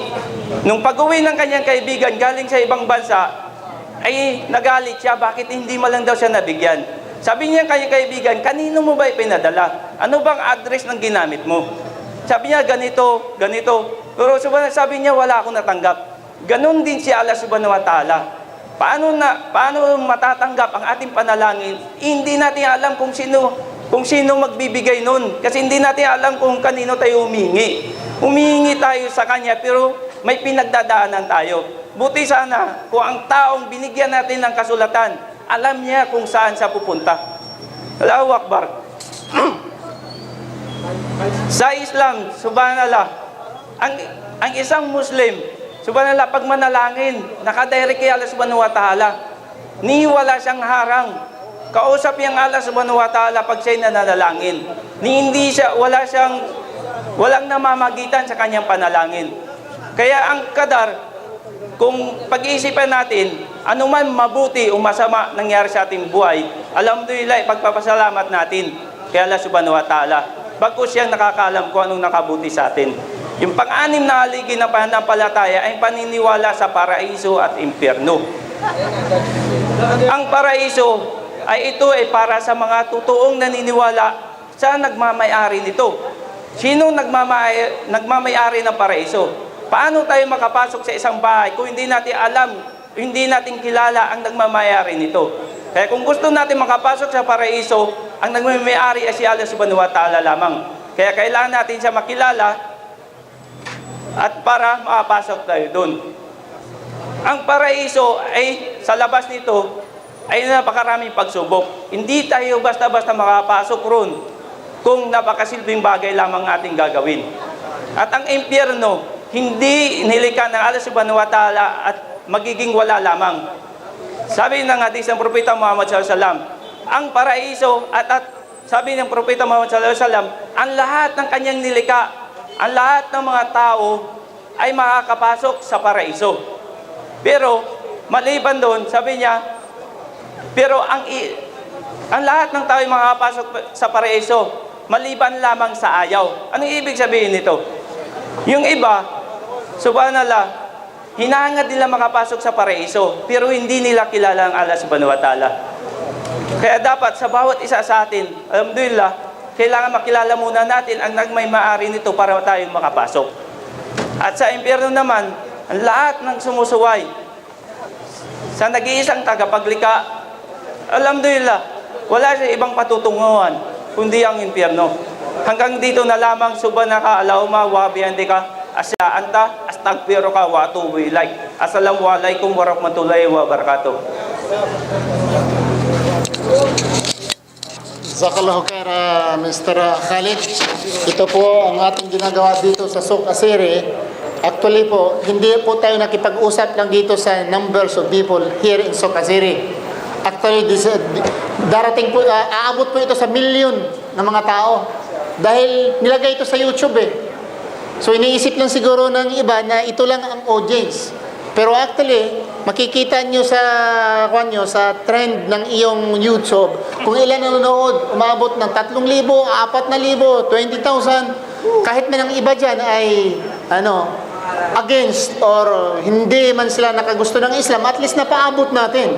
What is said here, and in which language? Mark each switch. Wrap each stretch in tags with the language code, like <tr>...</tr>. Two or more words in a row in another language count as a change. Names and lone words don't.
<tl>Nung pag-uwi ng kanyang kaibigan galing sa ibang bansa, ay nagalit siya, bakit hindi man lang daw siya nabigyan. Sabi niya kanyang kaibigan, kanino mo ba ipinadala? Ano bang address ng ginamit mo? Sabi niya, ganito. Pero sabi niya, wala akong natanggap. Ganon din si</tl> <ar>الله سبحانه وتعالى.</ar> <tl>Paano matatanggap ang ating panalangin? Hindi natin alam kung sino magbibigay nun. Kasi hindi natin alam kung kanino tayo humingi. Humingi tayo sa Kanya, pero may pinagdadaanan tayo. Buti sana kung ang taong binigyan natin ng kasulatan, alam niya kung saan siya pupunta.</tl> <ar>الله أكبر.</ar> <tl>Sa Islam, subhanallah, ang isang Muslim, subhanallah, pag manalangin, nakadirect kay</tl> <ar>الله سبحانه وتعالى,</ar> <tl>ni wala siyang harang. Kausap niyang</tl> <ar>الله سبحانه وتعالى</ar> <tl>pag siya'y nanalangin. Walang namamagitan sa kanyang panalangin. Kaya ang qadar, kung pag-iisipan natin, anuman mabuti o masama nangyari sa ating buhay, alhamdulillah, pagpapasalamat natin kay</tl> <ar>الله سبحانه وتعالى.</ar> <tl>Bagkus siyang nakakaalam kung anong nakabuti sa atin. Yung pang-anim na haligi ng pananampalataya ay paniniwala sa paraiso at impyerno. Ang paraiso ay para sa mga totoong naniniwala sa nagmamay-ari nito. Sino nagmamay-ari ng paraiso? Paano tayo makapasok sa isang bahay kung hindi natin alam, hindi natin kilala ang nagmamay-ari nito? Kaya kung gusto natin makapasok sa paraiso, ang nagmamay-ari ay si</tl> <ar>الله سبحانه وتعالى</ar> <tl>lamang. Kaya kailangan natin siya makilala at para makapasok tayo doon. Ang paraiso ay sa labas nito ay napakaraming pagsubok. Hindi tayo basta-basta makapasok roon kung napakasilbing bagay lamang ating gagawin. At ang impyerno, hindi nilikha ng</tl> <ar>الله سبحانه وتعالى</ar> <tl>at magiging wala lamang. Sabi ng hadis ng Propeta Muhammad</tl> <ar>صلى الله عليه وسلم,</ar> <tl>ang paraiso at sabi ng Propeta Muhammad</tl> <ar>صلى الله عليه وسلم,</ar> <tl>ang lahat ng kanyang nilikha, ang lahat ng mga tao ay makakapasok sa paraiso. Pero maliban doon, sabi niya, pero ang lahat ng tao ay makakapasok sa paraiso, maliban lamang sa ayaw. Anong ibig sabihin nito? Yung iba, subhanallah, hinahangad nila makapasok sa paraiso, pero hindi nila kilala ang</tl> <ar>الله سبحانه وتعالى.</ar> <tl>Kaya dapat sa bawat isa sa atin, alhamdulillah, kailangan makilala muna natin ang nagmay-maari nito para tayong makapasok. At sa impyerno naman, ang lahat ng sumusuway sa nag-iisang tagapaglikha, alhamdulillah, wala siya ibang patutunguhan, kundi ang impyerno. Hanggang dito na lamang,</tl> <ar>سبحانك اللهم وبحمدك أشهد أنت أستغفرك وأتوب إليك. السلام عليكم ورحمة الله وبركاته. جزاك الله خيرا, Mr. Khalid.</ar> <tl>Ito po ang ating ginagawa dito sa Souk Asiri. Actually po, hindi po tayo nakipag-usap lang dito sa</tl> <en>numbers of people here in Souk Asiri.</en> <tl>Actually, darating po, aabot po ito sa milyon ng mga tao. Dahil nilagay ito sa YouTube eh. So iniisip lang siguro ng iba na ito lang ang audience. Pero actually, makikita nyo sa trend ng iyong YouTube, kung ilan ang nanonood, umabot ng 3,000, 4,000, 20,000, kahit man ang iba dyan ay, against or hindi man sila nakagusto ng Islam,</tl> <en>at least</en> <tl>napaabot natin.</tl>